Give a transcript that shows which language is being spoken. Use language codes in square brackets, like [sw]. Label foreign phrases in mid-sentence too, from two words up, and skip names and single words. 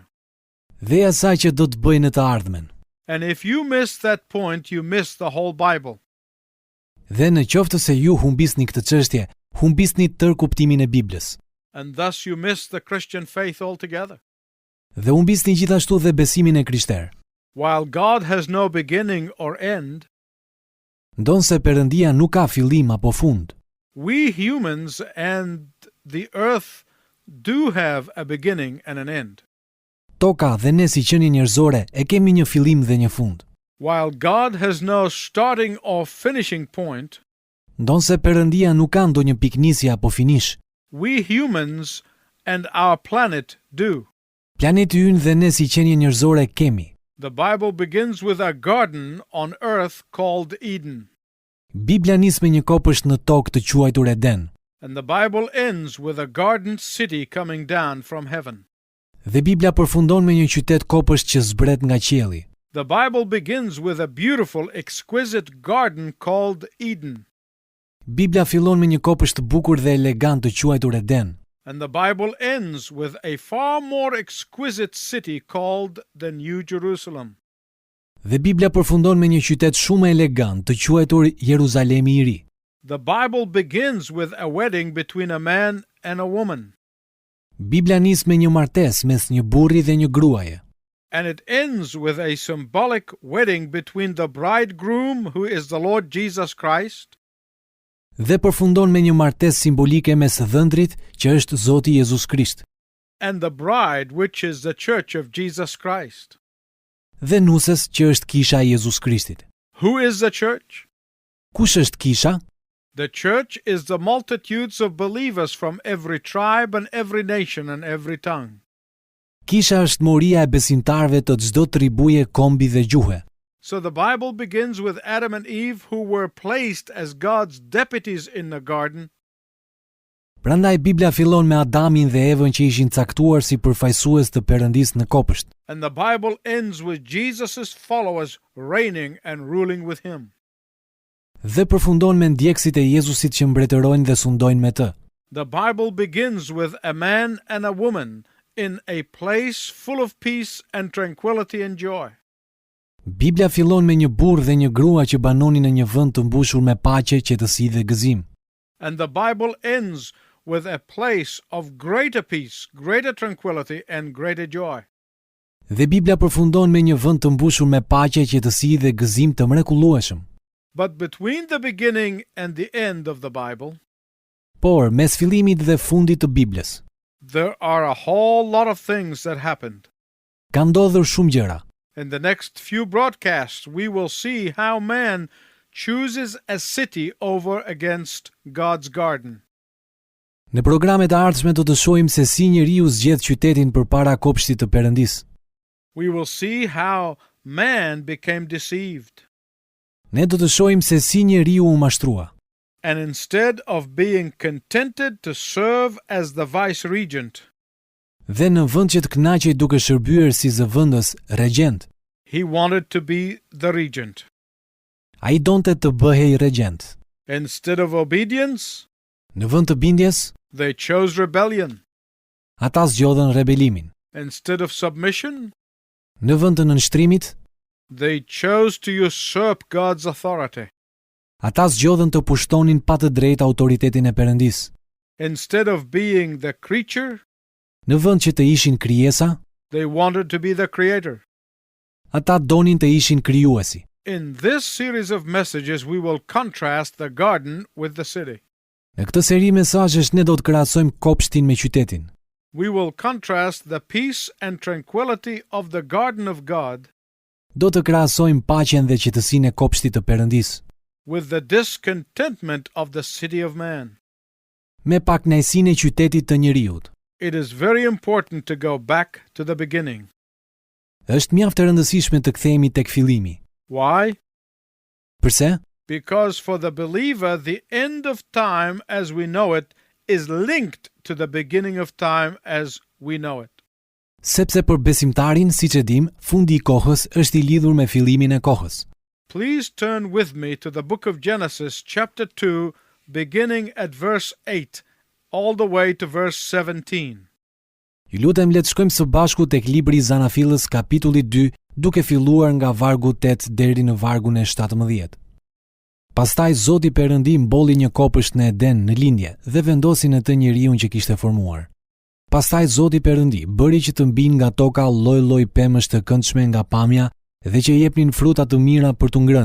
[sq] dhe i asaj që do të bëjë në të ardhmen. [en] And if you miss that point, you miss the whole Bible. [sq] Dhe në qoftë se ju humbisni këtë çështje, humbisni tërë kuptimin e Biblës, [en] And thus you miss the Christian faith altogether. [sq] dhe humbisni gjithashtu dhe besimin e krishterë. [en] While God has no beginning or end, [sq] Ndonse Perëndia nuk ka fillim apo fund, [en] we humans and the earth do have a beginning and an end. [sq] toka dhe ne si qenie njerëzore e kemi një fillim dhe një fund. [en] While God has no starting or finishing point, [sq] Ndonse Perëndia nuk ka ndonjë piknisje apo finish, [en] we humans and our planet do. [sq] planeti ynë dhe ne si qenie njerëzore kemi. [en] The Bible begins with a garden on earth called Eden, [sq] Bibla nis me një kopësht në tokë të quajtur Eden, [en] and the Bible ends with a garden city coming down from heaven. [sq] dhe Bibla përfundon me një qytet kopësht që zbret nga qielli. [en] The Bible begins with a beautiful, exquisite garden called Eden, [sq] Bibla fillon me një kopësht të bukur dhe elegant të quajtur Eden, [en] and the Bible ends with a far more exquisite city called the New Jerusalem. [sq] dhe Bibla përfundon me një qytet shumë elegant të quajtur Jeruzalemi i ri. [en] The Bible begins with a wedding between a man and a woman, [sq] Bibla nis me një martesë mes një burri dhe një gruaje, [en] and it ends with a symbolic wedding between the bridegroom, who is the Lord Jesus Christ, [sq] dhe përfundon me një martesë simbolike mes dhëndrit që është Zoti Jezus Krisht, [en] and the bride, which is the church of Jesus Christ. [sq] dhe nusës që është kisha e Jezus Krishtit. [en] Who is the church? [sq] Kush është kisha? [en] The church is the multitudes of believers from every tribe and every nation and every tongue. [sq] Kisha është moria e besimtarëve të çdo tribuje, kombi dhe gjuhe. [en] So the Bible begins with Adam and Eve, who were placed as God's deputies in the garden, [sq] Prandaj Bibla fillon me Adamin dhe Evën që ishin caktuar si përfaqësues të Perëndisë në kopësht. [en] and the Bible ends with Jesus' followers reigning and ruling with him. [sq] Dhe përfundon me ndjekësit e Jezusit që mbretërojnë dhe sundojnë me të. [en] The Bible begins with a man and a woman in a place full of peace and tranquility and joy. [sq] Bibla fillon me një burrë dhe një grua që banonin në një vend të mbushur me paqe, qetësi dhe gëzim. [en] And the Bible ends with a place of greater peace, greater tranquility, and greater joy. [sq] Dhe Bibla përfundon me një vend të mbushur me paqe, qetësi dhe gëzim të mrekullueshëm. [en] But between the beginning and the end of the Bible, [sq] Por mes fillimit dhe fundit të Biblës, [en] there are a whole lot of things that happened. [sq] ka ndodhur shumë gjëra. [en] In the next few broadcasts, we will see how man chooses a city over against God's garden. [sq] Në programet e ardhshme do të shohim se si njeriu zgjedh qytetin përpara kopshtit të Perëndisë. [en] We will see how man became deceived. [sq] Ne do të shohim se si njeriu u mashtrua. [en] And instead of being contented to serve as the vice-regent, [sq] Dhe në vend që të kënaqej duke shërbyer si zëvendës, regjent, [en] he wanted to be the regent. [sq] ai donte të bëhej regjent. [en] Instead of obedience, [sq] Në vend të bindjes, [en] they chose rebellion. [sq] ata zgjodhen rebelimin. [en] Instead of submission, [sq] Në vend të nënshtrimit, [en] they chose to usurp God's authority. [sq] ata zgjodhen të pushtonin pa të drejtë autoritetin e Perëndisë. [en] Instead of being the creature, [sq] Në vend që të ishin krijesa, [en] they wanted to be the creator. [sq] ata donin të ishin krijuesi. [en] In this series of messages, we will contrast the garden with the city. [sq] Në këtë seri mesazhesh ne do të krahasojmë kopshtin me qytetin. [en] We will contrast the peace and tranquility of the garden of God [sq] Do të krahasojmë paqen dhe qetësinë e kopshtit të Perëndis [en] with the discontentment of the city of man. [sq] me pakënaqësinë e qytetit të njerëzit. [en] It is very important to go back to the beginning. [sq] Është mjaft e rëndësishme të kthehemi tek fillimi. [en] Why? [sq] Pse? [en] Because for the believer, the end of time as we know it is linked to the beginning of time as we know it. [sq] Sepse për besimtarin, siç e dim, fundi i kohës është i lidhur me fillimin e kohës. [en] Please turn with me to the book of Genesis, chapter 2, beginning at verse 8, all the way to verse 17. [sq] Ju lutem le të shkojmë së bashku tek libri i Zanafillës kapitulli 2, duke filluar nga vargu 8 deri në vargun e 17. Pastaj Zoti Perëndi mbolli një kopësht në Eden në lindje dhe vendosi në të njeriun që kishte formuar. Pastaj Zoti Perëndi bëri që të mbijnë nga toka lloj-lloj pemësh të këndshme nga pamja dhe që jepnin fruta të mira për t'u ngrënë.